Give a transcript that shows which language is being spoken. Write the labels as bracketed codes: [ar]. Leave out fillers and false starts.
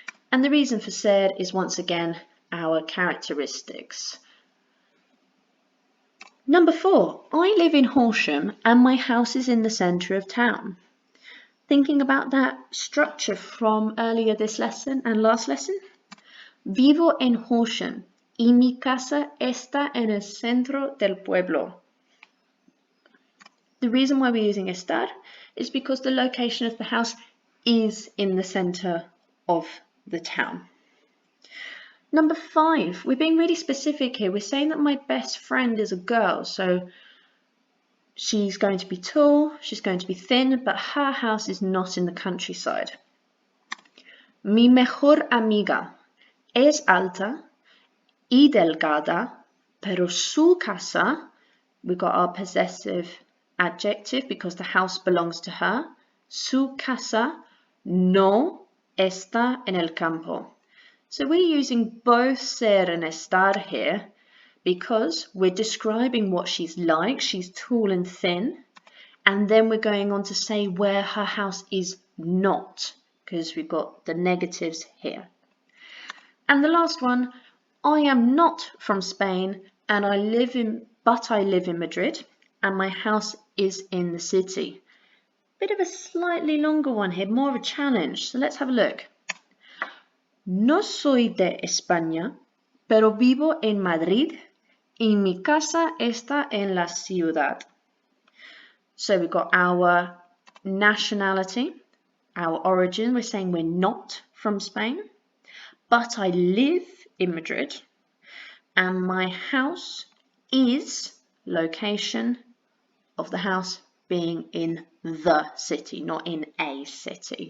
[en] And the reason for ser is once again our characteristics. Number 4, I live in Horsham and my house is in the centre of town. Thinking about that structure from earlier this lesson and last lesson. [es] Vivo en Horsham y mi casa está en el centro del pueblo. [en] The reason why we're using estar is because the location of the house is in the centre of the town. Number 5, we're being really specific here. We're saying that my best friend is a girl, so she's going to be tall, she's going to be thin, but her house is not in the countryside. [es] Mi mejor amiga es alta y delgada, pero su casa, [en] we got our possessive adjective because the house belongs to her. [es] Su casa no está en el campo. [en] So we're using both ser and estar here because we're describing what she's like. She's tall and thin. And then we're going on to say where her house is not, because we've got the negatives here. And the last one, I am not from Spain and I live in Madrid and my house is in the city. Bit of a slightly longer one here, more of a challenge. So let's have a look. [es] No soy de España, pero vivo en Madrid y mi casa está en la ciudad. [en] So we've got our nationality, our origin. We're saying we're not from Spain, but I live in Madrid and my house is location of the house being in the city, not in a city.